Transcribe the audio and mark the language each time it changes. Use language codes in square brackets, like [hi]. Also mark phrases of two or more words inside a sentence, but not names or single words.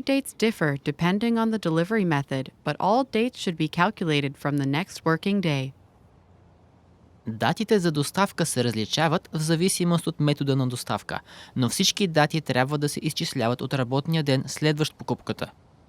[en] dates differ depending on the delivery method, but all dates should be calculated from the next working day. [bg] Датите за доставка се различават в зависимост от метода на доставка, но всички дати трябва да се изчисляват от работния ден, следващ покупката.